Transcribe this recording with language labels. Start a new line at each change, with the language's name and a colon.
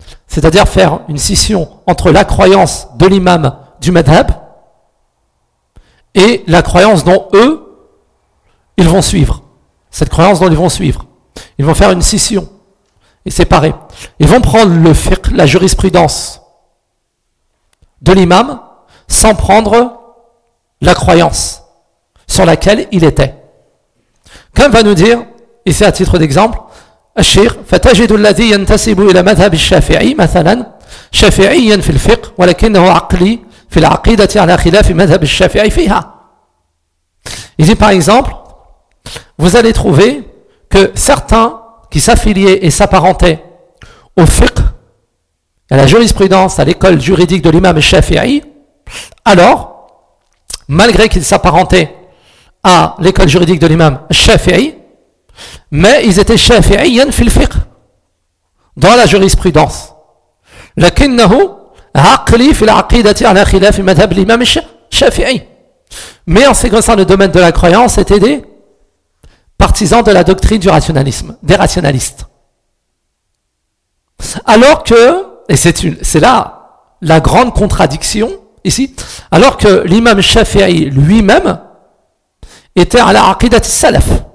French: C'est-à-dire faire une scission entre la croyance de l'imam du madhab et la croyance dont eux, ils vont suivre. Cette croyance dont ils vont suivre. Ils vont faire une scission et séparer. Ils vont prendre le fiqh, la jurisprudence de l'imam sans prendre la croyance sur laquelle il était. Comme va nous dire, ici à titre d'exemple, Ashir,
Arabic: فَتَجِدُ الَّذِي يَنْتَسِبُ إِلَى مَذْهَبِ الشَّافِعِي مَثَلًا شَافِعِيًّا فِي الْفِقْهِ وَلَكِنَّهُ عَقْلِي فِي الْعَقِيدَةِ عَلَى خِلَافِ مَذْهَبِ الشَّافِعِي فِيهَا.
French: Il dit par exemple, vous allez trouver que certains qui s'affiliaient et s'apparentaient au fiqh, à la jurisprudence, à l'école juridique de l'imam Shafi'i, alors, malgré qu'ils s'apparentaient à l'école juridique de l'imam Shafi'i, mais ils étaient
Arabic: Shafi'iyan fil fiqh,
French: dans la jurisprudence.
Arabic: Lakinnahu عقلي في العقيدة على خلاف مذهب الإمام الشافعي.
French: Mais en ce qui concerne le domaine de la croyance, c'était des partisans de la doctrine du rationalisme, des rationalistes. Alors que, et c'est là la grande contradiction ici, alors que l'imam Shafi'i lui-même était à la aqidat salaf.